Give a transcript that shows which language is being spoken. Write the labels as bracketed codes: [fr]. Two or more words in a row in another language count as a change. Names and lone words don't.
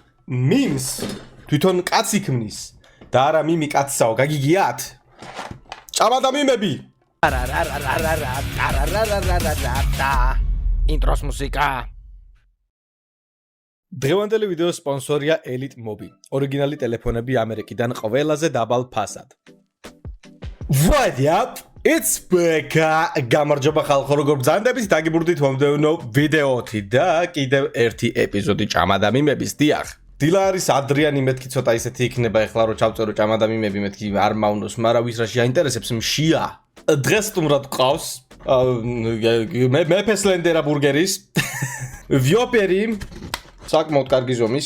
[ka] მიმს თვითონ კაცი ქმნის და არა მიმი კაცსაო, გაგიგიათ? ჭამადა მიმები. ინტროს მუსიკა. დღევანდელი ვიდეოს სპონსორია Elite Mobi. ორიგინალი ტელეფონები ამერიკიდან ყველაზე დაბალ ფასად. [en] What up? It's Becca. [ka] გამარჯობა ხალხო, როგორ ბრძანდებით? დაგიბრუნდით მომდევნო ვიდეოთი და კიდევ ერთი ეპიზოდი ჭამადა მიმების. დიახ. დილა არის ადრიანი, მეთქი ცოტა ისეთი იქნება ეხლა რომ ჩავწერო ჭამადა მიმები, მეთქი არ მავნოს, მაგრამ ვის რაში აინტერესებს მშია. დღეს სტუმრად ყავს მე ფესლენდერა ბურგერის ვიოპერი საკმაოდ კარგი ზომის.